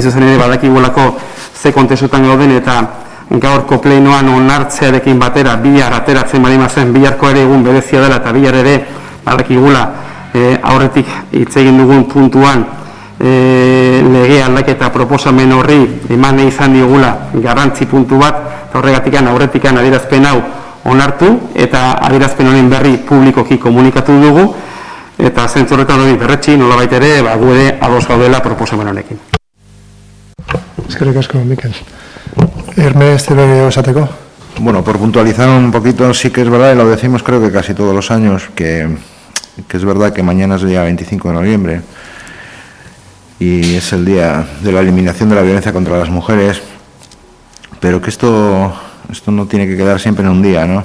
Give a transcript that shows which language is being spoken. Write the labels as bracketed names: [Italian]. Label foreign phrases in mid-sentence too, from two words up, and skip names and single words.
[Basque] zuzen ere badakigulako ze kontestutan gauden eta gaurko pleinoan onartzearekin batera bihar ateratzen balimazen, biharko ere egun berezia dela eta bihar ere badakigula aurretik hitz egin dugun puntuan lege aldaketa proposamen horri eman izan digula garrantzi puntu bat, eta horregatikan aurretikan adierazpen hau onartu eta adierazpen honen berri publikoki komunikatu dugu, eta zentzu horretan hori berretsi nolabait ere gu ere ados gaudela proposamen honekin. Eskerrik asko, Mikel. [Spanish] Hermes, ¿te lo esateko? Bueno, por puntualizar un poquito, sí que es verdad, y lo decimos creo que casi todos los años, que es verdad que mañana es el día 25 de noviembre y es el día de la eliminación de la violencia contra las mujeres, pero que esto no tiene que quedar siempre en un día, ¿no?